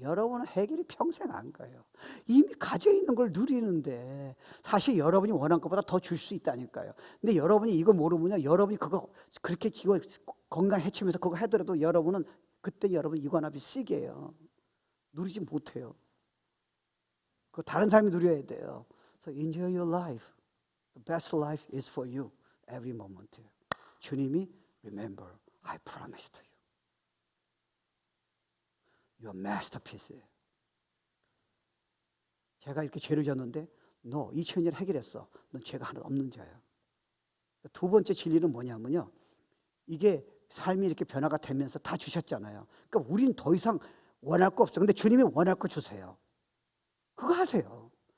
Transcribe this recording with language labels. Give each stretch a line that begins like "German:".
Korean: 여러분은 해결이 평생 안 가요. 이미 가지고 있는 걸 누리는데 사실 여러분이 원한 것보다 더 줄 수 있다니까요. 근데 여러분이 이거 모르면요. 여러분이 그거 그렇게 지고 건강 해치면서 그거 하더라도 여러분은 그때 여러분 이관합이 시계예요. 누리지 못해요. 그 다른 사람이 누려야 돼요.
English: So enjoy your life. The best life is for you. Every moment. 주님이 remember, I promise to you. Your masterpiece.
Korean: 제가 이렇게 죄를 졌는데 너 2000년 해결했어. 넌 죄가 하나도 없는 자야. 두 번째 진리는 뭐냐면요. 이게 삶이 이렇게 변화가 되면서 다 주셨잖아요. 그러니까 우리는 더 이상 원할 거 없어. 근데 주님이 원할 거 주세요. 그거 하세요.